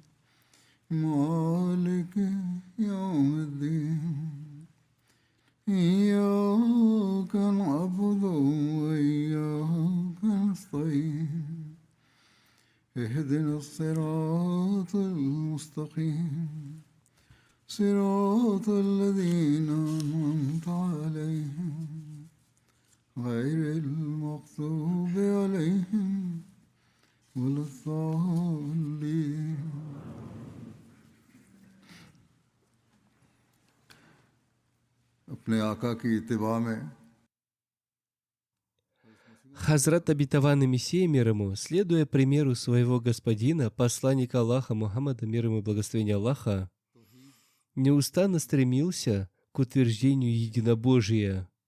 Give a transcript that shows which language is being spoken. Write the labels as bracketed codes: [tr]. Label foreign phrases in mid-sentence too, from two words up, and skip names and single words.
[ar] مالك يوم الدين إياك نعبد وإياك نستعين اهدنا الصراط المستقيم صراط الذين أنعمت عليهم غير المغضوب عليهم ولا الضالين. [ur] اپنے آقا کی اتباع میں [ru] Хазрат обетованный Мессия мир ему, следуя примеру своего господина, посланника Аллаха Мухаммада, мир ему и благословения Аллаха, неустанно стремился к утверждению единобожия.